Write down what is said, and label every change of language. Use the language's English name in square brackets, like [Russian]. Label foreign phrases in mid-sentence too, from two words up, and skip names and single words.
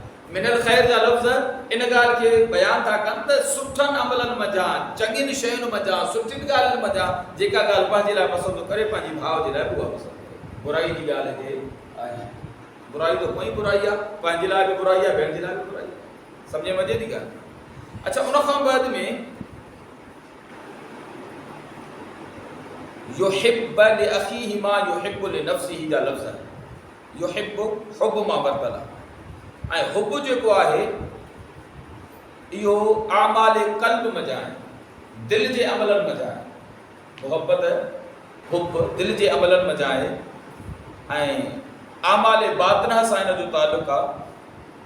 [Arabic] من الخير [Sindhi] जा लफ़्ज़ इन ॻाल्हि खे बयानु था कनि त सुठनि अमलनि मज़ा, चङियुनि शयुनि मज़ा, सुठियुनि ॻाल्हियुनि मज़ा जेका ॻाल्हि पंहिंजे लाइ पसंदि थो करे पंहिंजे भाउ जे लाइ उहा पसंदि करे। बुराई जी ॻाल्हि हिते आहे, बुराई तो कोई बुराई आहे, पंहिंजे लाइ बि बुराई आहे, ॿियनि जे लाइ बि बुराई आहे। सम्झ में अचे थी ॻाल्हि? अच्छा, उन खां बाद में [Arabic] يحب لأخيه ما يحب لنفسه [Sindhi] जा लफ़्ज़ आहिनि। युहिब्बु हुब मां वरितल आहे ऐं हुब जेको आहे इहो आमाल क़ल्ब मज़ा आहे, दिलि जे अमलनि मज़ा आहे। मुहबत हुब दिलि जे अमलनि मज़ा आहे ऐं आमाल बातिना सां इन जो ताल्लुक़ आहे।